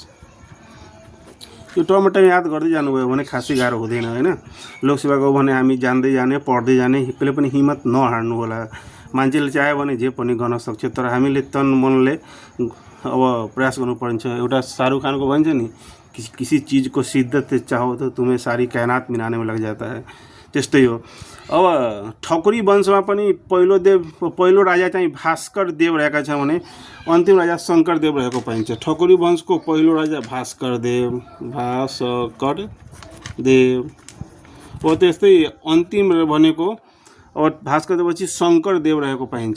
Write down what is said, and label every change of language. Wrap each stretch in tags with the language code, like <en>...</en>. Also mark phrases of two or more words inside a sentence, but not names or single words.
<ne>यो टर्म याद गर्दै जानुभयो भने खासै गाह्रो हुँदैन हैन। लोकसेवाको भने हामी जान्दै जाने, पढ्दै जाने, कहिले पनि हिम्मत नहार्नु होला। मान्छेले चाह्यो भने जे पनि गर्न सक्छ, तर हामीले तन मनले अब प्रयास गर्नुपर्छ। एउटा शाहरुख खानको भन्छ नि,</ne> <hi>किसी चीज़ को शिद्दत से चाहो तो तुम्हें सारी कायनात मिलाने में लग जाता है,</hi> <ne>त्यस्तै हो। अब ठकुरी वंशमा पनि पहिलो राजा चाहिँ भास्कर देव रहेका छ भने अन्तिम राजा शङ्कर देव रहेको पाइन्छ। ठकुरी वंशको पहिलो राजा भास्कर देव। हो त्यस्तै अन्तिम भनेको अब भास्कर देवपछि शङ्कर देव रहेको पाइन्छ।</ne>